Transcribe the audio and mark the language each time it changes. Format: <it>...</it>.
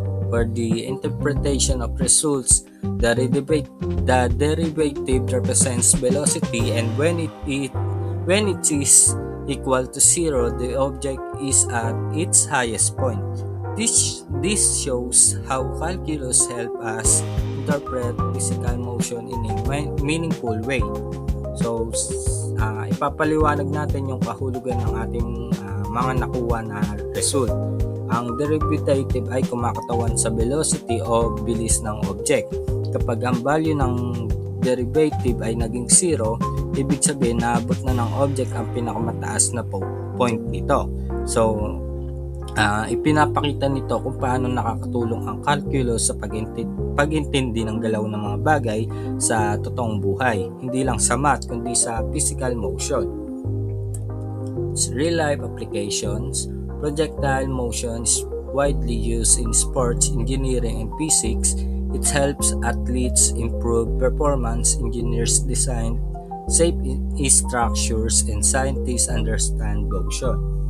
<en>For the interpretation of results, the derivative represents velocity, and when it is equal to 0, the object is at its highest point. This shows how calculus help us interpret physical motion in a meaningful way.</en> <tl>So, ipapaliwanag natin yung kahulugan ng ating mga nakuha na result. Ang derivative ay kumakatawan sa velocity o bilis ng object. Kapag ang value ng derivative ay naging 0, ibig sabihin naabot na ng object ang pinakamataas na point nito. So, ipinapakita nito kung paano nakakatulong ang calculus sa pag-intindi ng galaw ng mga bagay sa totoong buhay, hindi lang sa math kundi sa physical motion.</tl> <en>Real-life applications. Projectile motion is widely used in sports, engineering, and physics. It helps athletes improve performance, engineers design safe structures, and scientists understand motion.</en>